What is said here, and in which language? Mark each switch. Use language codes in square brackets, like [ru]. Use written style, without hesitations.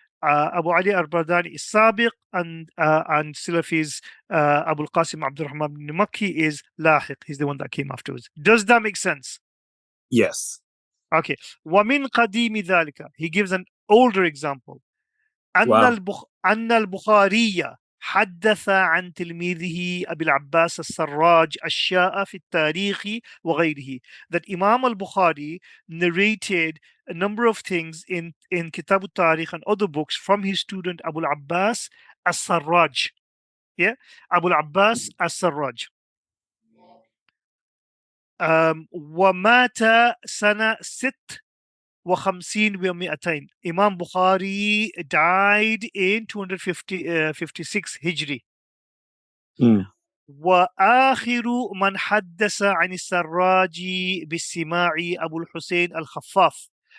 [en] Abu Ali al-Bardani is Sabiq and Salafi's Abu al-Qasim Abdul Rahman ibn Makki is Lahiq. He's the one that came afterwards. Does that make sense? Yes. [ar] Okay. ومن قديم ذلك. [en] He gives an older example. Wow. [ar] أن البخاري حدث عن تلميذه أبي العباس السراج أشياء في التاريخ وغيره. [en] That Imam al-Bukhari narrated a number of things in Kitab al-Tarikh and other books from his student Abu al-Abbas as-Sarraj. Yeah, Abu al-Abbas as-Sarraj. [ar] ومات سنة 56 و200. [en] Imam Bukhari died in 256 Hijri. Mm. [ar] وآخر من حدث عن السراج بالسماع أبو الحسين الخفاف.